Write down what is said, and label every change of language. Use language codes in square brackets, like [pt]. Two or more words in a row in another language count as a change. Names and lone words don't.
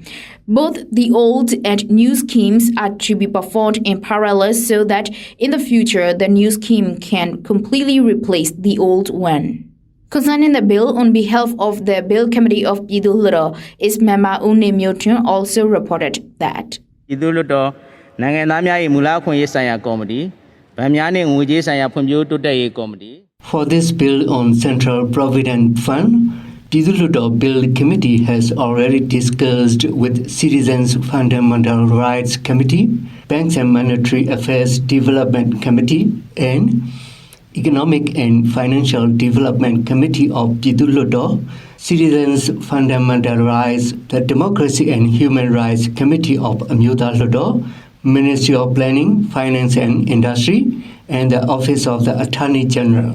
[en] Both the old and new schemes are to be performed in parallel, so that in the future the new scheme can completely replace the old one. Concerning the bill, on behalf of the Bill Committee of Pyithu Hluttaw, its member Une Myoton also reported that [my] Pyithu Hluttawနိုင်ငံသားများ၏မူလအခွင့်အရေးဆိုင်ရာကော်မတီဗန်များနှင့်ငွေကြေးဆိုင်ရာဖွံ့ဖြိုးတိုးတက်ရေးကော်မတီ [en] For this bill on Central Provident Fund, Pyithu Hluttaw Bill Committee has already discussed with Citizens Fundamental Rights Committee, Banks and Monetary Affairs Development Committee, and Economic and Financial Development Committee of Pyithu Hluttaw, Citizens Fundamental Rights, the Democracy and Human Rights Committee of Myanmar Today, Ministry of Planning, Finance and Industry, and the Office of the Attorney General.